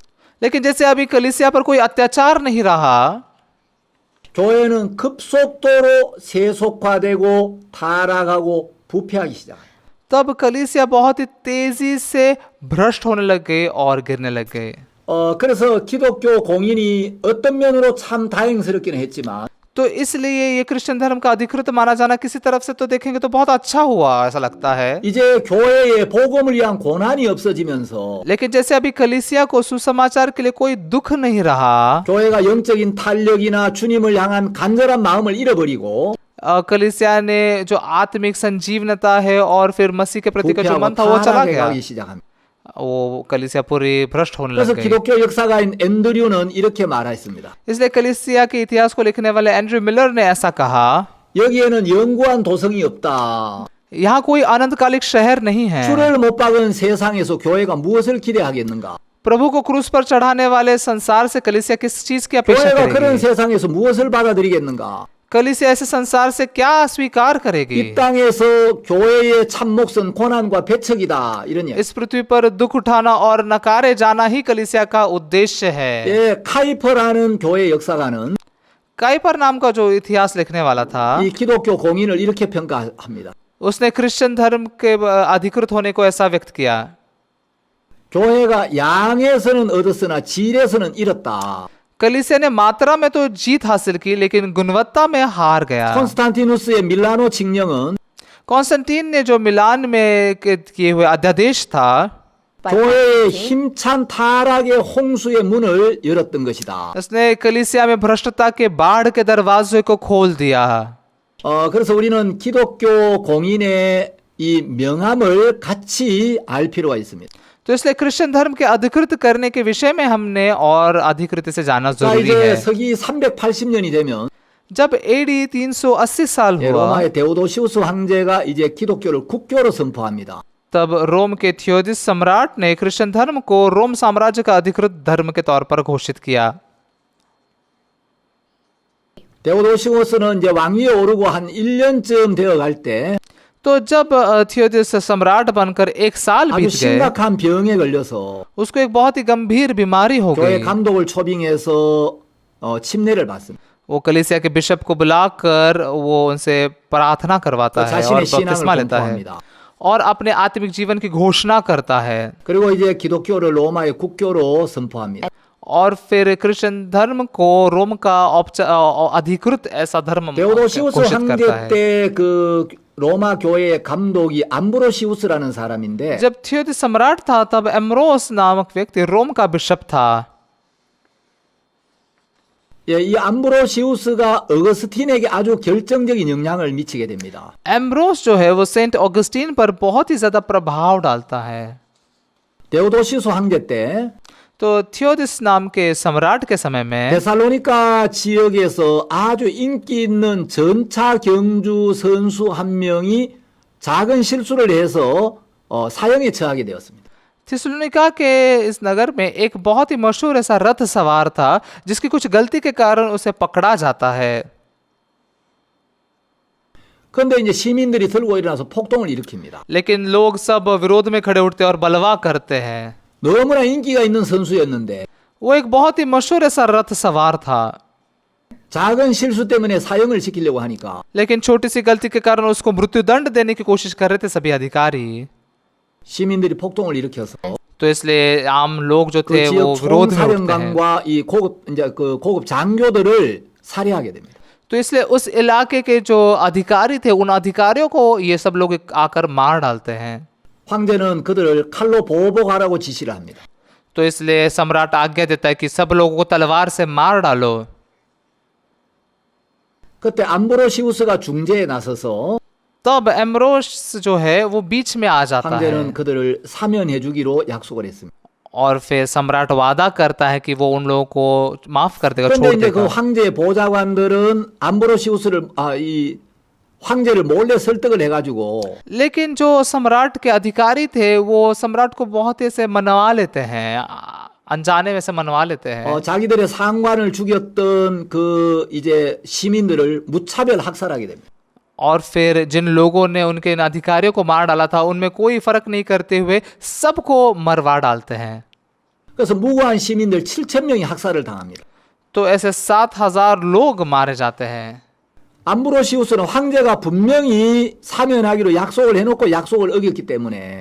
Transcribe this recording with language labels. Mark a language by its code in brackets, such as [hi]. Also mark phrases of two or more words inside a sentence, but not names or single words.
[hi] लेकिन जैसे अभी कलीसिया पर कोई अत्याचार नहीं रहा, [ko] 교회는 급속도로 세속화되고 타락하고 부패하기 시작해요. [hi] तब कलीसिया बहुत ही तेजी से भ्रष्ट होने लग गए और गिरने लग गए। [ko] 그래서 기독교 공인이 어떤 면으로 참 다행스럽기는 했지만 [hi] तो इसलिए ये क्रिश्चियन धर्म का अधिकृत माना जाना किसी तरफ से तो देखेंगे तो बहुत अच्छा हुआ, ऐसा लगता है। [ko] 이제 교회에 복음을 위한 고난이 없어지면서 [hi] लेकिन जैसे अभी कलीसिया को सुसमाचार के लिए कोई दुख नहीं रहा, [ko] 교회가 영적인 탄력이나 주님을 향한 간절한 마음을 잃어버리고 [hi] कलीसिया ने जो आत्मिक संजीवनता है और फिर मसीह के प्रति का जो [ko] 부패하고 [hi] मन था वो चला [ko] 타락해 [hi] गया, [ko] 가기 시작합니다. [hi] वो कलीसिया पूरी भ्रष्ट होने [ko] 그래서 [hi] लग गई। [ko] 기독교 역사가인 앤드류는 이렇게 말했습니다. [hi] इसलिए कलीसिया के इतिहास को लिखने वाले एंड्रयू मिलर ने ऐसा कहा, [ko] 여기에는 영구한 도성이 없다. [hi] यहाँ कोई अनंतकालिक शहर नहीं है। [ko] 주를 못 박은 세상에서 교회가 무엇을 기대하겠는가? [hi] प्रभु को क्रूस पर चढ़ाने वाले संसार से कलीसिया किस चीज की अपेक्षा [ko] 교회가 그런 [hi] करेगी? [ko] 세상에서 무엇을 받아들이겠는가? [hi] कलीसिया ऐसे संसार से क्या स्वीकार [ko] 이 [hi] करेगी? [ko] 땅에서 교회의 참 몫은 고난과 배척이다. 이런 이야기. [hi] इस पृथ्वी पर दुख उठाना और नकारे जाना ही कलीसिया का उद्देश्य है। [ko] 예, 카이퍼라는 교회 역사가는 [hi] काइपर नाम का जो इतिहास लिखने वाला था, [ko] 이 기독교 공인을 이렇게 평가합니다. [hi] उसने क्रिश्चियन धर्म के अधिकृत होने को ऐसा व्यक्त किया, [ko] 교회가 양에서는 얻었으나 질에서는 잃었다. [hi] कलीसिया ने मात्रा में तो जीत हासिल की लेकिन गुणवत्ता में हार गया। [ko] 콘스탄티누스의 밀라노 칙령은 [hi] कॉन्स्टेंटीन ने जो मिलान में किए हुए अध्यादेश था, [ko] 교회의 힘찬 타락의 홍수의 문을 열었던 것이다. [hi] उसने कलीसिया में भ्रष्टता के बाढ़ के दरवाजे को खोल दिया। [ko] 그래서 우리는 기독교 공인의 이 명함을 같이 알 필요가 있습니다. [hi] तो इसलिए क्रिश्चियन धर्म के अधिकृत करने के विषय में हमने और अधिकृत से जाना [ko] 자, [hi] जरूरी [ko] 이제 [hi] है। [ko] 서기 380년이 되면 [hi] जब AD 380 साल [ko] 예, [hi] हुआ, [ko] 로마의 데오도시우스 황제가 이제 기독교를 국교로 선포합니다. [hi] तब रोम के थियोदिस सम्राट ने क्रिश्चियन धर्म को रोम साम्राज्य का अधिकृत धर्म के तौर पर घोषित किया। [ko] 데오도시우스는 이제 왕위에 오르고 한 1년쯤 되어 갈 때 [hi] तो तो जब थियोदिस सम्राट बनकर 1 साल [ko] 아주 [hi] बीत गए, [ko] 심각한 병에 걸려서 [hi] उसको एक बहुत ही गंभीर बीमारी हो [ko] 교회 [hi] गई। [ko] 감독을 초빙해서 침례를 받습니다. [hi] वो कलीसिया के बिशप को बुलाकर वो उनसे प्रार्थना करवाता [ko] 또 [hi] है और [ko] 자신의 신앙을 [hi] बपतिस्मा लेता है [ko] 공포합니다. [hi] और अपने आत्मिक जीवन की घोषणा करता है। [ko] 그리고 이제 기독교를 로마의 국교로 선포합니다. [hi] और फिर क्रिश्चियन धर्म को रोम का अधिकृत ऐसा धर्म [ko] 데오도시우스 [hi] घोषित करता [ko] 황제 [hi] है। [ko] 때 그 로마 교회의 감독이 암브로시우스라는 사람인데 [hi] जब थियोदिस सम्राट था तब एम्ब्रोस नामक व्यक्ति रोम का बिशप था। [ko] 예, 이 암브로시우스가 어거스틴에게 아주 결정적인 영향을 미치게 됩니다. [hi] एम्ब्रोस जो है वो सेंट ऑगस्टीन पर बहुत ही ज्यादा प्रभाव डालता है। [ko] 데오도시우스 황제 때 [hi] तो थियोदिस नाम के सम्राट के समय में [ko] 데살로니가 지역에서 아주 인기 있는 전차 경주 선수 한 명이 작은 실수를 해서 사형에 처하게 되었습니다. [hi] थिस्सलुनीका के इस नगर में एक बहुत ही मशहूर ऐसा रथ सवार था जिसकी कुछ गलती के कारण उसे पकड़ा जाता है। [ko] 그런데 이제 시민들이 들고 일어나서 폭동을 일으킵니다. [hi] लेकिन लोग सब विरोध में खड़े उठते और बलवा करते हैं। [ko] 너무나 인기가 있는 선수였는데 [hi] वो एक बहुत ही मशहूर ऐसा रथ सवार था, [ko] 작은 실수 때문에 사형을 시키려고 하니까 [hi] लेकिन छोटी सी गलती के कारण उसको मृत्युदंड देने की कोशिश कर रहे थे सभी अधिकारी। [ko] 시민들이 폭동을 일으켜서 [hi] तो इसलिए आम लोग जो [ko] 그 [hi] थे वो [ko] 지역 [hi] विरोध में उठते हैं। [ko] 총사령관과 이 고급 장교들을 살해하게 됩니다. [hi] तो इसलिए उस इलाके के जो अधिकारी थे उन अधिकारियों को ये सब लोग आकर मार डालते हैं। [ko] 황제는 그들을 칼로 보복하라고 지시를 합니다. [hi] तो इसलिए सम्राट आज्ञा देता है कि सब लोगों को तलवार से मार डालो। [ko] 그때 암브로시우스가 중재에 나서서 [hi] तब एम्ब्रोस जो है वो बीच में आ जाता है [ko] 황제는 그들을 사면해 주기로 약속을 했습니다. [hi] और फिर सम्राट वादा करता है कि वो उन लोगों को माफ कर देगा, [ko] 그런데 [hi] छोड़ [ko] 이제 그 [hi] देगा। [ko] 황제의 보좌관들은 암브로시우스를 이 황제를 몰래 설득을 해가지고 [hi] लेकिन जो सम्राट के अधिकारी थे वो सम्राट को बहुत ही से मनवा लेते हैं, अनजाने में से मनवा लेते हैं। [ko] 자기들의 상관을 죽였던 그 이제 시민들을 무차별 학살하게 됩니다. [hi] और फिर जिन लोगों ने उनके इन अधिकारियों को मार डाला था उनमें कोई फर्क नहीं करते हुए सबको मरवा डालते हैं। [ko] 그래서 무고한 시민들 7,000명이 학살을 당합니다. [hi] तो ऐसे 7,000 लोग मारे जाते हैं। [ko] 암브로시우스는 황제가 분명히 사면하기로 약속을 해놓고 약속을 어겼기 때문에